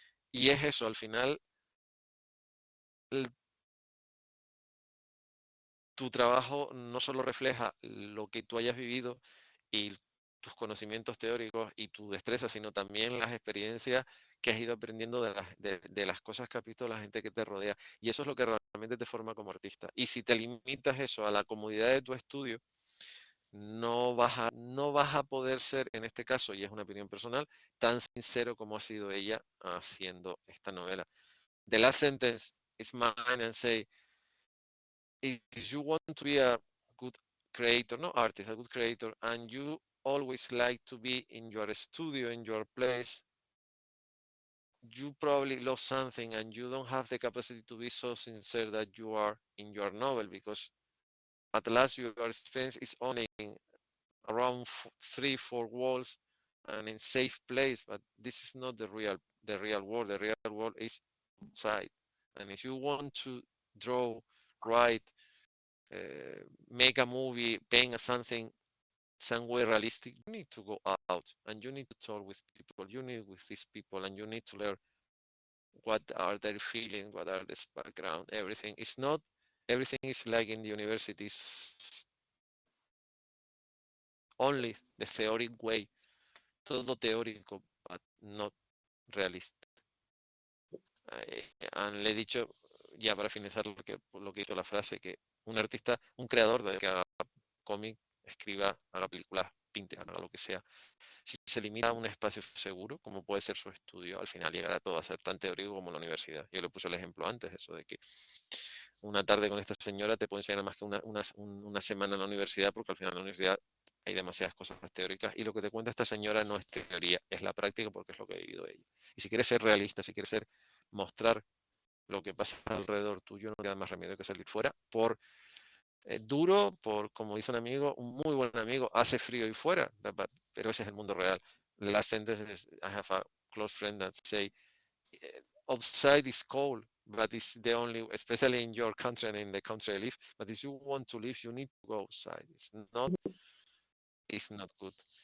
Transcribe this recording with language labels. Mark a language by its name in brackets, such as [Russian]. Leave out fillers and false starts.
[Spanish] Y es eso, al final, tu trabajo no solo refleja lo que tú hayas vivido y tus conocimientos teóricos y tu destreza, sino también las experiencias que has ido aprendiendo de las cosas que has visto de la gente que te rodea. Y eso es lo que realmente te forma como artista. Y si te limitas eso a la comodidad de tu estudio, no vas a poder ser, en este caso, y es una opinión personal, tan sincero como ha sido ella haciendo esta novela. [English] The last sentence is mine and say, if you want to be a good creator, not artist, a good creator, and you always like to be in your studio, in your place, you probably lost something and you don't have the capacity to be so sincere that you are in your novel, because at last your experience is only around 3-4 walls and in safe place, but this is not the real world. The real world is outside. And if you want to draw, write, make a movie, paint something some way realistic, you need to go out and you need to talk with people. You need with these people and you need to learn what are their feelings, what are this background, everything. It's not everything is like in the universities, only the theoretic way, [Spanish] todo teórico, [English] but not realista. [Spanish] Le he dicho, ya para finalizar lo que hizo la frase, que un artista, un creador de que haga cómic, escriba, haga películas, pinte, haga lo que sea, si se limita a un espacio seguro, como puede ser su estudio, al final llegará todo a ser tan teórico como la universidad. Yo le puse el ejemplo antes, eso de que una tarde con esta señora te puede enseñar más que una semana en la universidad, porque al final en la universidad hay demasiadas cosas teóricas y lo que te cuenta esta señora no es teoría, es la práctica, porque es lo que ha vivido ella. Y si quieres ser realista, si quieres mostrar lo que pasa alrededor tuyo, no queda más remedio que salir fuera, por duro, por, como dice un amigo, un muy buen amigo, hace frío y fuera, pero ese es el mundo real. [English] Last sentence is, I have a close friend that say, outside is cold, but it's the only, especially in your country and in the country I live, but if you want to live, you need to go outside. It's not good.